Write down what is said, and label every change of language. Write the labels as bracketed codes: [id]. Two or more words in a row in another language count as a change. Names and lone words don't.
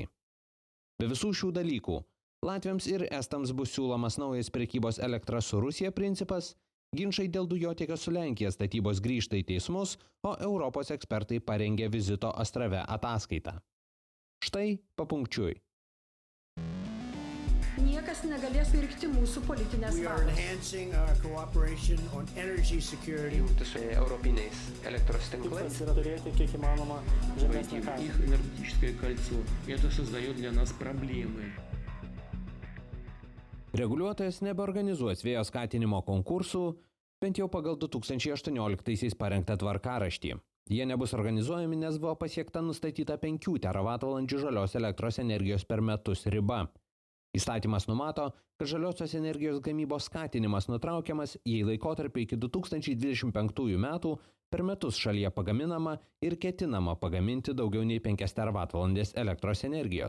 [lt] Be visų šių dalykų, Latviams ir Estams bus siūlomas naujas prekybos elektra su Rusija principas, ginčai dėl dujotiekio su Lenkija statybos grįžta į teismus, o Europos ekspertai parengė vizito Astrave ataskaitą. Štai papunkčiui. Niekas negalės pirkti mūsų politinės valios. Jungtis su europiniais elektros tinklais. Tikslas yra turėti kiek įmanoma žemesnę kainą. [ru] Их энергетическое кольцо. Это создает для нас проблемы. [lt] Reguliuotojas nebeorganizuos vėjo skatinimo konkursų, bent jau pagal 2018 parengtą tvarkaraštį. Jie nebus organizuojami, nes buvo pasiekta nustatyta 5 teravatvalandžių žalios elektros energijos per metus riba. Įstatymas numato, kad žaliosios energijos gamybos skatinimas nutraukiamas, jei laikotarpiu iki 2025 metų per metus šalyje pagaminama ir ketinama pagaminti daugiau nei 5 teravatvalandės elektros energijos.